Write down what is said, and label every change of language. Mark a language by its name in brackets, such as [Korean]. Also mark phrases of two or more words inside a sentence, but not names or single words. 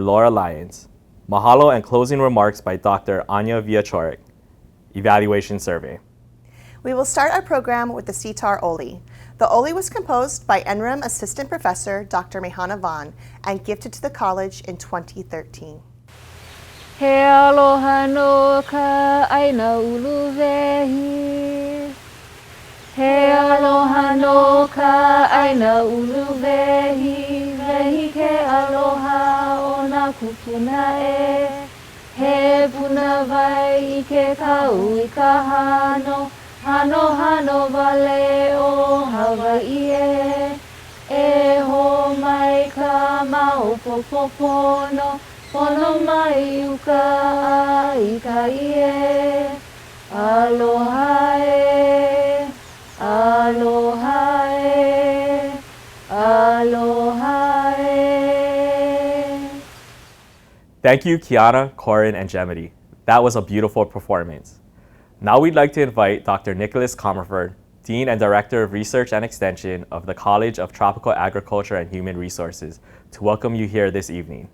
[English] Laura Lyons, mahalo and closing remarks by Dr. Anya Viachorik, evaluation survey. We will start our program with the CTAR Oli. The Oli was composed by NREM Assistant Professor Dr. Mehana Vaughn and gifted to the college in 2013. [Hawaiian] He aloha no ka aina uluwehi. He aloha no ka aina uluwehi. Vehi ke aloha o na kupuna e. He puna vai I ke kau I ka hano. Hano hano wale o Hawaii e. E ho mai ka maupopopono. Pono mai uka I ka ie. Aloha e. Aloha e. Aloha e. [English] Thank you, Kiana, Corin, and Jemity. That was a beautiful performance. Now we'd like to invite Dr. Nicholas Comerford, Dean and Director of Research and Extension of the College of Tropical Agriculture and Human Resources, to welcome you here this evening.